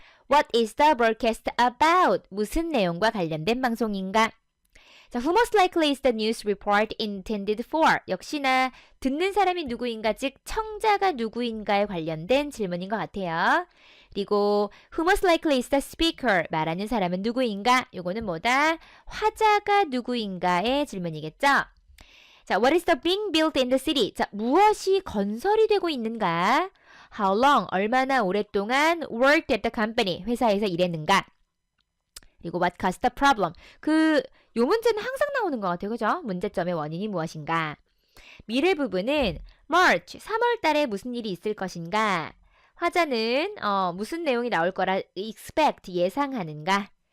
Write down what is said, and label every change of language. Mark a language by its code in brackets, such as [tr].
[en] What is the broadcast about? [ko] 무슨 내용과 관련된 방송인가? [en] 자, who most likely is the news report intended for? [ko] 역시나 듣는 사람이 누구인가, 즉 청자가 누구인가에 관련된 질문인 것 같아요. [en] 그리고 who most likely is the speaker? [ko] 말하는 사람은 누구인가? 요거는 뭐다? 화자가 누구인가의 질문이겠죠? [en] 자, what is the being built in the city? [ko] 자, 무엇이 건설이 되고 있는가? [en] How long? [ko] 얼마나 오랫동안 [en] worked at the company? [ko] 회사에서 일했는가? [en] 그리고 what caused the problem? [ko] 요 문제는 항상 나오는 것 같아요. 그죠? 문제점의 원인이 무엇인가? 미래 부분은 March, 3월 달에 무슨 일이 있을 것인가? 화자는 무슨 내용이 나올 거라 expect, 예상하는가?